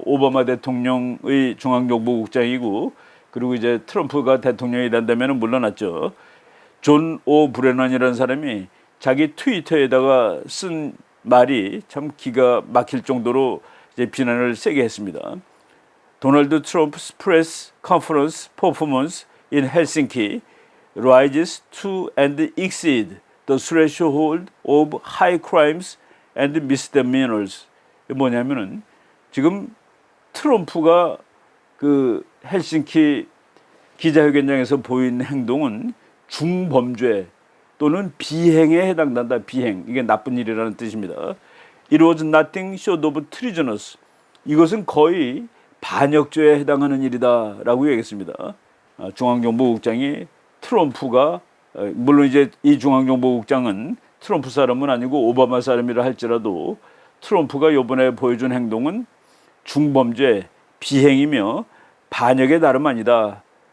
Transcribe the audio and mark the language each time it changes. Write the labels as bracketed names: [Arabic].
[Korean] 오바마 대통령의 중앙정보국장이고, 그리고 이제 트럼프가 대통령이 된다면 물러났죠. 존 오 브레넌이라는 사람이 자기 트위터에다가 쓴 말이 참 기가 막힐 정도로 이제 비난을 세게 했습니다. [English] 도널드 트럼프's press conference performance in Helsinki rises to and exceed the threshold of high crimes and misdemeanors. [Korean] 뭐냐면은 지금 트럼프가 그 헬싱키 기자회견장에서 보인 행동은 중범죄 또는 비행에 해당된다. 비행, 이게 나쁜 일이라는 뜻입니다. [English] It was nothing short of treasonous. [Korean] 이것은 거의 반역죄에 해당하는 일이다라고 얘기했습니다. 중앙정보국장이 트럼프가, 물론 이제 이 중앙정보국장은 트럼프 사람은 아니고 오바마 사람이라 할지라도 트럼프가 이번에 보여준 행동은 중범죄, 비행이며 반역의 다름 아니다.